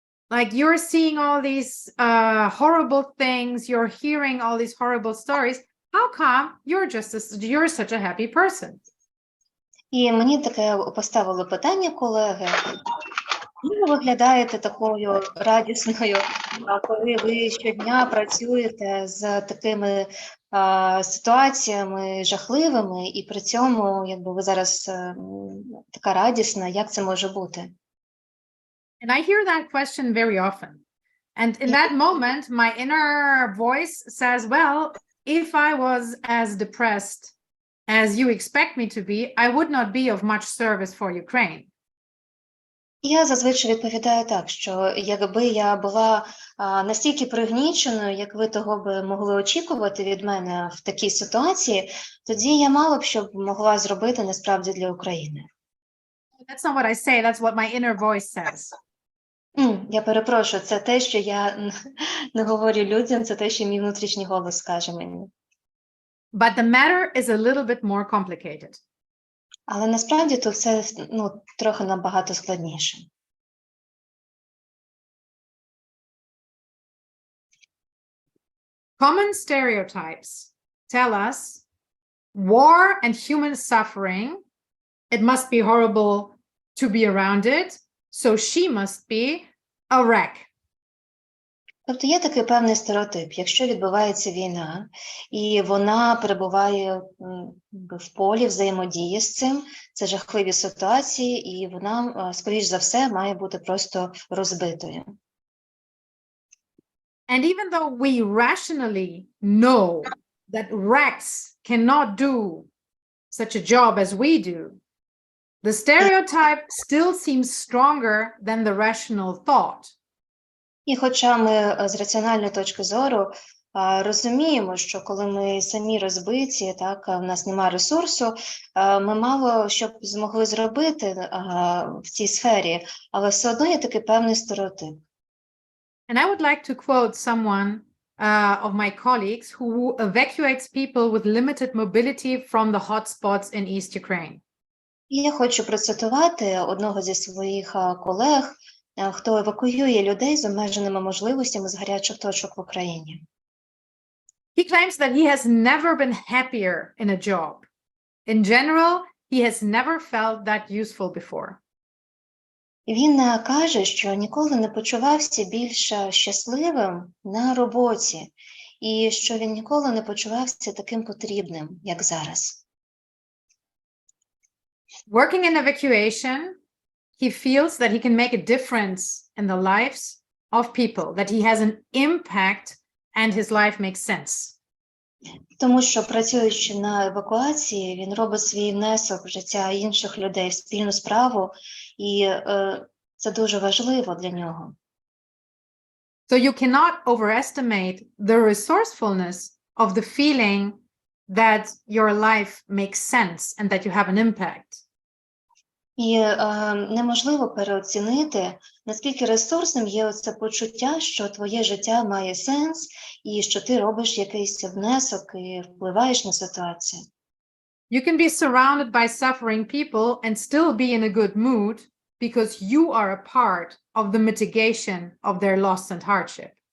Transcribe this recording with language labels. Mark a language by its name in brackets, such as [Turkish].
[English] Like you're seeing all these horrible things, you're hearing all these horrible stories. How come you're such a happy person? [Ukrainian] І мені таке поставили питання колеги. Ви виглядаєте такою радісною, коли ви щодня працюєте з такими ситуаціями жахливими, і при цьому, якби ви зараз така радісна, як це може бути? [English] And I hear that question very often. And in that moment, my inner voice says, well, if I was as depressed as you expect me to be, I would not be of much service for Ukraine. [Ukrainian] Я зазвичай відповідаю так, що якби я була настільки пригніченою, як ви того би могли очікувати від мене в такій ситуації, тоді я мало б що могла зробити насправді для України. [English] That's not what I say, that's what my inner voice says. [Ukrainian] Я перепрошую, це те, що я не говорю людям, це те, що мій внутрішній голос скаже мені. [English] But the matter is a little bit more complicated. [Ukrainian] Але насправді то все трохи набагато складніше. [English] Common stereotypes tell us war and human suffering, it must be horrible to be around it, so she must be a wreck. [Ukrainian] Тобто є такий певний стереотип. Якщо відбувається війна, і вона перебуває в полі взаємодії з цим, це жахливі ситуації, і вона, скоріш за все, має бути просто розбитою. [English] And even though we rationally know that Rex cannot do such a job as we do, the stereotype still seems stronger than the rational thought. [Ukrainian] І хоча ми з раціональної точки зору розуміємо, що коли ми самі розбиті, так, в нас немає ресурсу, ми мало що б змогли зробити в цій сфері, але все одно є такий певний стереотип. [English] And I would like to quote someone of my colleagues who evacuates people with limited mobility from the hotspots in East Ukraine. [Ukrainian] І я хочу процитувати одного зі своїх колег, хто евакуює людей з обмеженими можливостями з гарячих точок в Україні. [English] He claims that he has never been happier in a job. In general, he has never felt that useful before. [Ukrainian] Він каже, що ніколи не почувався більш щасливим на роботі, і що він ніколи не почувався таким потрібним, як зараз. [English] Working in evacuation, he feels that he can make a difference in the lives of people, that he has an impact and his life makes sense. [Ukrainian] Тому що, працюючи на евакуації, він робить свій внесок в життя інших людей, в спільну справу, і це дуже важливо для нього. [English] So you cannot overestimate the resourcefulness of the feeling that your life makes sense and that you have an impact. [Ukrainian] І неможливо переоцінити, наскільки ресурсним є це почуття, що твоє життя має сенс і що ти робиш якийсь внесок і впливаєш на ситуацію. [English] You can be surrounded by suffering people and still be in a good mood because you are a part of the mitigation of their loss and hardship.